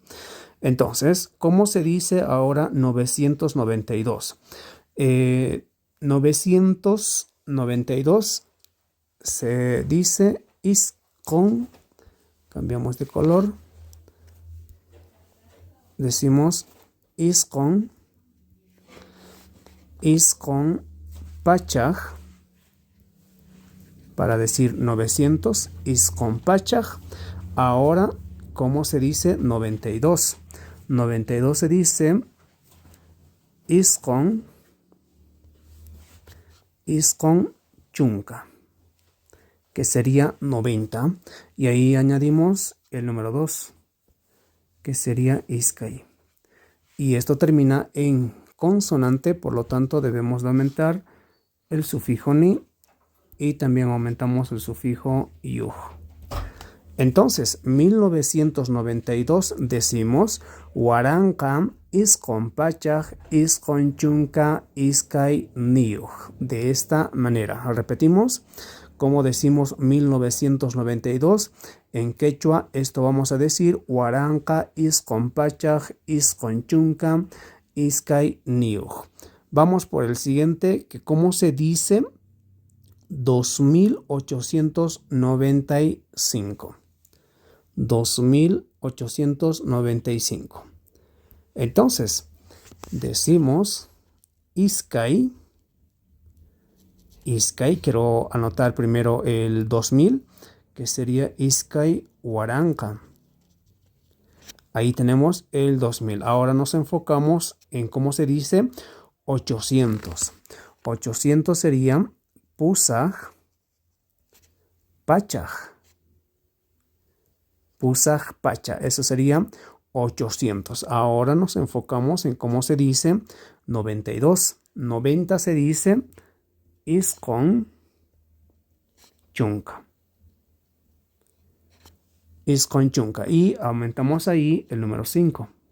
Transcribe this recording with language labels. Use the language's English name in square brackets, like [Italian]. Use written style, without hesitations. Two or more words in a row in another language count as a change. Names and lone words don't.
[Spanish] Entonces, ¿cómo se dice ahora 992? 992 se dice iskon. Cambiamos de color. Decimos [Quechua] iskon pachaj [Spanish] para decir 900, isconpachaj. Ahora, ¿cómo se dice 92? 92 se dice [Quechua] iscon chunca, [Spanish] que sería 90. Y ahí añadimos el número 2, que sería iskay. Y esto termina en consonante, por lo tanto debemos de aumentar el sufijo ni y también aumentamos el sufijo yuj. Entonces, 1992 decimos [Quechua] Huaranka isconpachaj isconchunka iskay niuj. [Spanish] De esta manera. Repetimos, como decimos 1992 en quechua, esto vamos a decir [Quechua] Huaranka isconpachaj isconchunka iskay niuj. [Spanish] Vamos por el siguiente, que cómo se dice 2895. 2895. Entonces, decimos iskay. Quiero anotar primero el 2000, que sería [Quechua] iskay huaranka. [Spanish] Ahí tenemos el 2000. Ahora nos enfocamos en cómo se dice 800. 800 sería [Quechua] pusaj pachaj. Pusaj pacha. [Spanish] Eso sería 800. Ahora nos enfocamos en cómo se dice 92. 90 se dice [Quechua] iscon chunca. Iscon chunca. [Spanish] Y aumentamos ahí el número 5.